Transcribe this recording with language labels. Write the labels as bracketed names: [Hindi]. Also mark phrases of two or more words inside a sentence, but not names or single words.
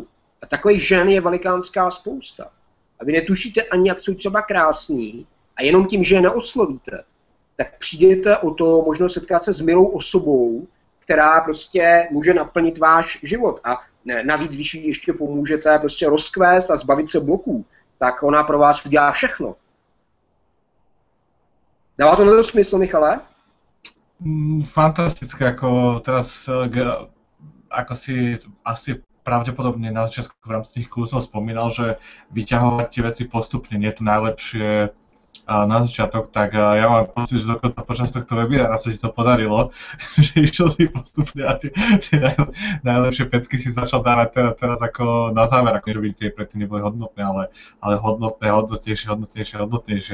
[Czech] A takových žen je velikánská spousta. A vy netušíte ani, jak jsou třeba krásný a jenom tím, že je neoslovíte, tak přijdete o to možnost setkat se s milou osobou, která prostě může naplnit váš život. A navíc, když ji ještě pomůžete prostě rozkvést a zbavit se bloků, tak ona pro vás udělá všechno. Dává to na smysl, Michale? [Slovak] Fantastické, ako teraz, ako si asi pravdepodobne na začiatku v rámci tých kurzov spomínal, že vyťahovať tie veci postupne nie je to najlepšie na začiatok, tak ja mám pocit, že dokonca počas tohto webinára sa ti to podarilo, že išiel si postupne a tie najlepšie pecky si začal dávať teraz ako na záver, ako že by tie predtým neboli hodnotné, ale hodnotnejšie.